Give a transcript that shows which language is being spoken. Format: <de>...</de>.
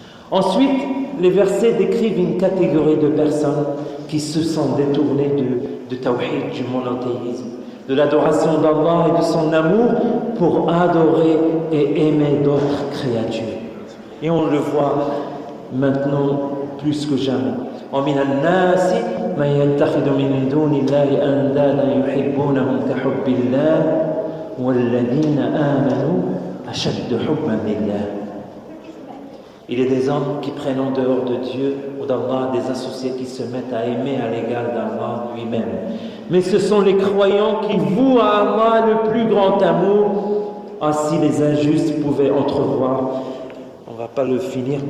<fr>Ensuite, les versets décrivent une catégorie de personnes qui se sont détournées de tawhid, du monothéisme, de l'adoration d'Allah et de son amour pour adorer et aimer d'autres créatures. Et on le voit maintenant plus que jamais.</fr> <ar>ومن الناس من يتخذ من دون الله أندادا يحبونهم كحب الله والذين آمنوا أشد حبا لله.</ar> <fr>Il est des hommes qui prennent en dehors de Dieu ou d'Allah des associés qui se mettent à aimer à l'égal d'Allah lui-même. Mais ce sont les croyants qui vouent à Allah le plus grand amour. Ainsi les injustes pouvaient entrevoir. On ne va pas le finir.</fr>